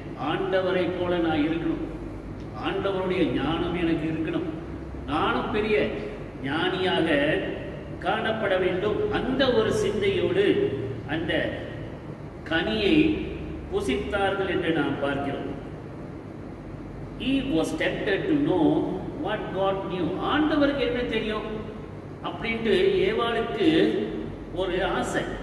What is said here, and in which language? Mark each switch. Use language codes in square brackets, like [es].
[ta] ஆண்டவரை போல நான் இருக்கணும், ஆண்டவருடைய ஞானம் எனக்கு இருக்கணும், நானும் பெரிய ஞானியாக காணப்பட வேண்டும். அந்த ஒரு சிந்தையோடு அந்த கனியை புசித்தார்கள் என்று நாம் பார்க்கிறோம். [en] Eve was tempted to know what God knew. [ta] ஆண்டவருக்கு என்ன தெரியும் அப்படின்ட்டு ஏவாளுக்கு ஒரு ஆசை.